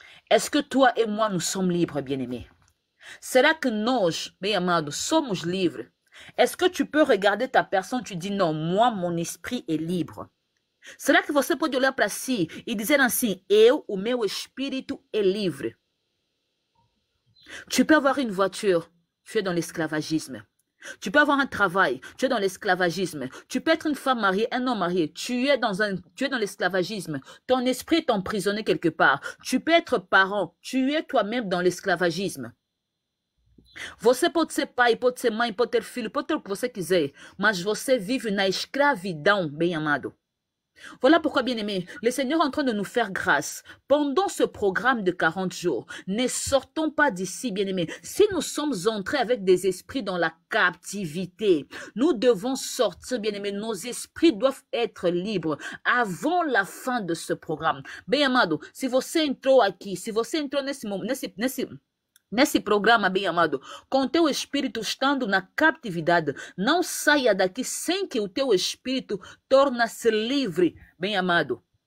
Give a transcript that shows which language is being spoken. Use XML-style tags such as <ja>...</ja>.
<fr>Est-ce que toi et moi nous sommes libres, bien-aimés?</fr> <pt>Será que nós, bem-amados, somos livres?</pt> <fr>Est-ce que tu peux regarder ta personne, tu dis non, moi, mon esprit est libre.</fr> <pt>Será que você pode olhar para si e dizer assim, o meu espírito é livre?</pt> <fr>Tu peux avoir une voiture, tu es dans l'esclavagisme. Tu peux avoir un travail, tu es dans l'esclavagisme. Tu peux être une femme mariée, un homme marié, tu es dans l'esclavagisme. Ton esprit est emprisonné quelque part. Tu peux être parent, tu es toi-même dans l'esclavagisme.</fr> <pt>Você pode ser pai, pode ser mãe, pode ter filho, pode ter o que você quiser, mas você vive na escravidão, bem-amado.</pt> <fr>Voilà pourquoi, bien-aimés, le Seigneur est en train de nous faire grâce. Pendant ce programme de 40 jours, ne sortons pas d'ici, bien-aimés. Si nous sommes entrés avec des esprits dans la captivité, nous devons sortir, bien-aimés. Nos esprits doivent être libres avant la fin de ce programme.</fr> <pt>Bem-amado, se você entrou aqui, se você entrou nesse programa, bem-amado, com teu espírito estando na captividade, não saia daqui sem que o teu espírito torne-se livre, bem-amado.</pt>